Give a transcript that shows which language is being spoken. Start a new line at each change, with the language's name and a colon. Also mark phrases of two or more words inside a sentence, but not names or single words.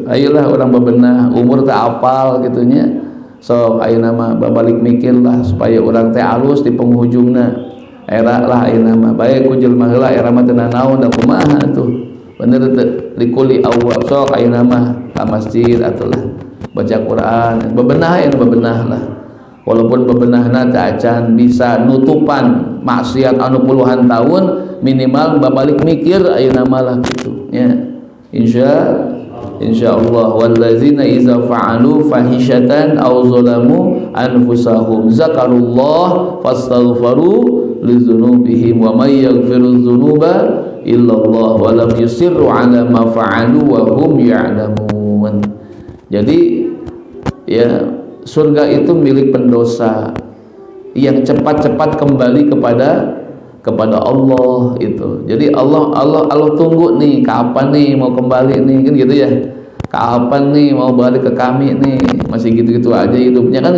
Sundanese: Ayolah orang bebenah, umur teh apal gitunya, so ayeuna mah babalik mikirlah supaya orang teh alus di penghujungna era lah ayeuna mah bae ku jelema heula era mah teu naon da kumaha tuh, bener teu likuli awwab, sok ayeuna mah ka masjid atulah baca Quran, bebenah aya bebenah lah, walaupun bebenahna teh acan bisa nutupan maksiat anu puluhan tahun, minimal babalik mikir ayeuna mah lah gitu nya.
Arabic: إن شاء الله والذين إذا فعلوا فاحشة أو ظلموا أنفسهم ذكروا الله فاستغفروا لذنوبهم ومن يغفر الذنوب إلا الله ولم يصروا على ما فعلوا وهم يعلمون.
Indonesian: Jadi ya, surga itu milik pendosa yang cepat-cepat kembali kepada Allah itu. Jadi Allah tunggu nih, kapan nih mau kembali nih, kan gitu ya. Kapan nih mau balik ke kami nih, masih gitu-gitu aja hidupnya kan.